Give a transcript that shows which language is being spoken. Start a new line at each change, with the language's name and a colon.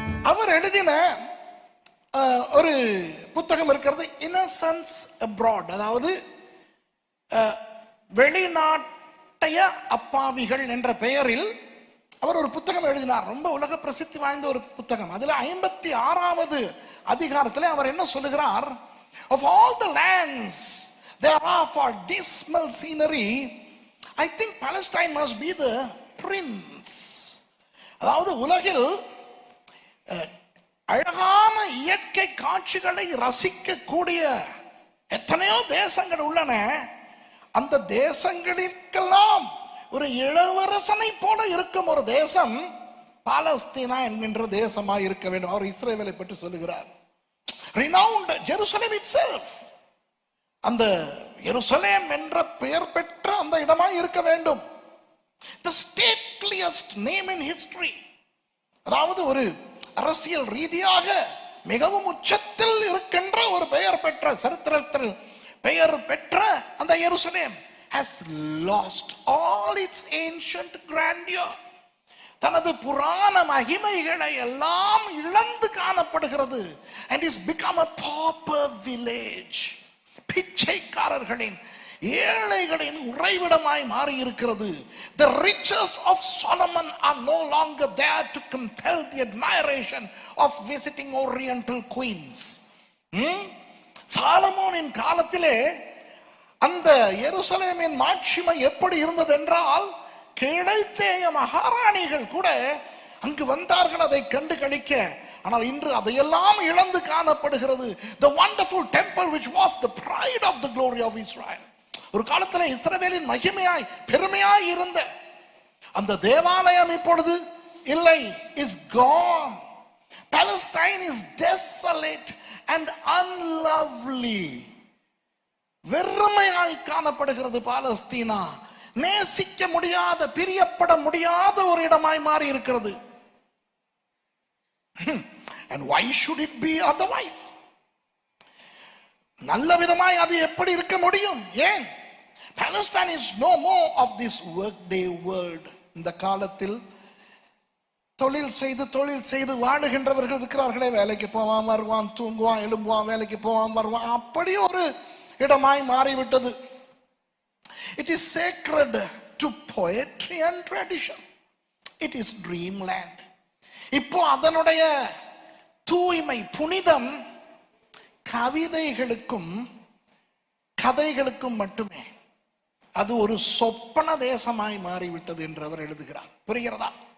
Tamil: அவர் எழுதின ஒரு புத்தகம் இருக்கிறது, இன்னசென்ஸ் அப்ராட், அதாவது வெளிநாட்டைய அப்பாவிகள் என்ற பெயரில் அவர் ஒரு புத்தகம் எழுதினார். ரொம்ப உலக பிரசித்தி வாய்ந்த ஒரு புத்தகம். அதுல 56வது அதிகாரத்தில் அவர் என்ன சொல்லுகிறார்?
English: Of all the lands there are for dismal scenery, I think Palestine must be the prince.
Tamil: அதாவது உலகில் அழகான இயற்கை காட்சிகளை ரசிக்க கூடிய எத்தனையோ தேசங்கள் உள்ளன. அந்த தேசங்களுக்கெல்லாம் ஒரு இளவரசனை போல இருக்கும் ஒரு தேசம் பாலஸ்தீனா என்கின்ற தேசமாய் இருக்க வேண்டும். அவர் இஸ்ரவேலை பற்றி சொல்லுகிறார்.
English: renowned Jerusalem itself,
Tamil: அந்த எருசலேம் என்ற பெயர் பெற்ற அந்த இடமாய் இருக்க வேண்டும்.
English: the stateliest name in history,
Tamil: அதாவது ஒரு அரசியல் ரீதியாக மிகவும் உச்சத்தில் இருக்கின்ற ஒரு பெயர் பெற்ற, சரித்திரத்தில் பெயர் பெற்ற அந்த எருசலேம்
English: has lost all its ancient grandeur.
Tamil: தனது புராண மகிமைகளை எல்லாம் இழந்து காணப்படுகிறது.
English: and is become a pauper village.
Tamil: பிச்சைக்காரர்களின், ஏழைகளின் உறைவிடமாய் மாறி இருக்கிறது.
English: The riches of Solomon are no longer there to compel the admiration of visiting oriental queens.
Tamil: சாலமோனின் காலத்திலே அந்த எருசலேமின் மாட்சிமை எப்படி இருந்தது என்றால், கிழத்தேய மகாராணிகள் கூட அங்கு வந்தார்கள் அதை கண்டு களிக்க. ஆனால் இன்று அதையெல்லாம் இழந்து காணப்படுகிறது.
English: The wonderful temple which was the pride of the glory of Israel,
Tamil: ஒரு காலத்தில் இஸ்ரவேலின் மகிமையாய் பெருமையாய் இருந்த அந்த தேவாலயம் இப்பொழுது இல்லை,
English: is gone. Palestine is desolate and unlovely.
Tamil: வெறுமையாய் காணப்படுகிறது பாலஸ்தீனா. நேசிக்க முடியாத, பிரியப்பட முடியாத ஒரு இடமாய் மாறி இருக்கிறது.
English: and why should it be otherwise?
Tamil: நல்ல விதமாய் அது எப்படி இருக்க முடியும்? ஏன்?
English: Palestine is no more of this workday world.
Tamil: இந்த காலத்தில் தொழில் செய்து வாழுகின்றவர்கள் இருக்கிறார்களே, வேலைக்கு போவான் வருவான், தூங்குவான் எழும்புவான், வேலைக்கு போவான் வருவான், அப்படி ஒரு இடமாய் மாறிவிட்டது.
English: It is sacred to poetry and tradition. It is dreamland.
Tamil: இப்போ அதனுடைய தூய்மை, புனிதம் கவிதைகளுக்கும் கதைகளுக்கும் மட்டுமே. அது ஒரு சொப்பன தேசமாய் மாறிவிட்டது என்று அவர் எழுதுகிறார். புரிகிறதா?